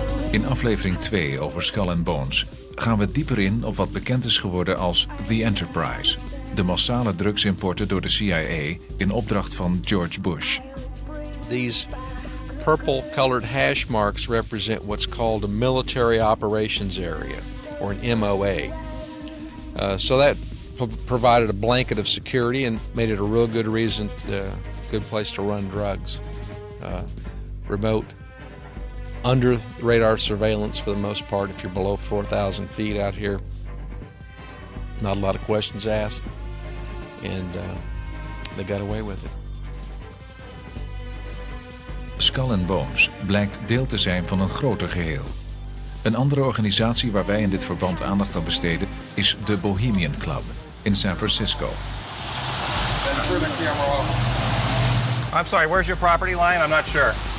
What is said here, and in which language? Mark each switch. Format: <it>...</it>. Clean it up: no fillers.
<nl>In aflevering 2 over Skull and Bones gaan we dieper in op wat bekend is geworden als The Enterprise, de massale drugsimporten door de CIA in opdracht van George Bush.</nl> <en>These purple-colored hash marks represent what's called a military operations area, or an MOA. So that provided a blanket of security and made it a real good good place to run drugs. Remote, under radar surveillance for the most part. If you're below 4,000 feet out here, not a lot of questions asked, and they got away with it.</en> <nl>Skull and Bones blijkt deel te zijn van een groter geheel. Een andere organisatie waar wij in dit verband aandacht aan besteden is de Bohemian Club in San Francisco.</nl> <en>Turn the camera off. I'm sorry, where's your property line? I'm not sure.</en>